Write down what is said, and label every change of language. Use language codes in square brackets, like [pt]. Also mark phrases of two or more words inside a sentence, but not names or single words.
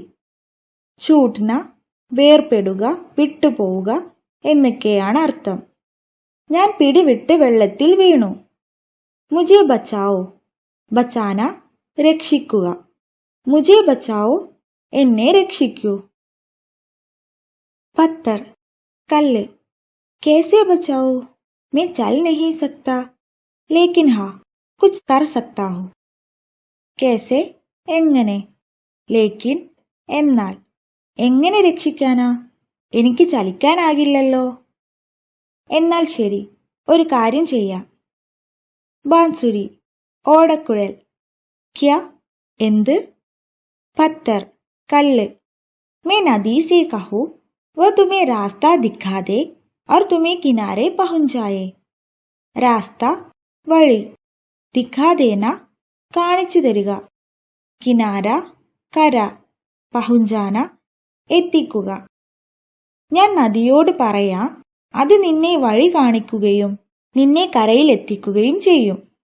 [ml] ചൂട്ട്ന വേർപെടുക, വിട്ടുപോവുക എന്നൊക്കെയാണ് അർത്ഥം. ഞാൻ പിടിവിട്ട് വെള്ളത്തിൽ വീണു. [hi] मुझे बचाओ, [ml] ബച്ചാന രക്ഷിക്കുക. [hi] मुझे बचाओ [ml] എന്നെ രക്ഷിക്കൂ. പത്തർ കല്ല്. [hi] कैसे बचाओ, मैं चल नहीं सकता, लेकिन हाँ कुछ कर सकता हूँ. [ml] कैसे എങ്ങനെ, ലേക്കിൻ എന്നാൽ, എങ്ങനെ രക്ഷിക്കാനാ, എനിക്ക് ചലിക്കാനാകില്ലല്ലോ, എന്നാൽ ശരി ഒരു കാര്യം ചെയ്യാം. ബാൻസുരി ഓടക്കുഴൽ. ക്യാ എന്ത്. പത്തർ കല്ല്. [hi] मैं नदी से कहूँ वह तुम्हें रास्ता दिखा दे और तुम्हें किनारे पहुंच जाए. [ml] രാസ്ത വഴി, [hi] दिखा देना [ml] കാണിച്ചു തരിക, കിനാര കര, പഹുഞ്ചാന എത്തിക്കുക. ഞാൻ നദിയോട് പറയാം, അത് നിന്നെ വഴി കാണിക്കുകയും നിന്നെ കരയിൽ എത്തിക്കുകയും ചെയ്യും.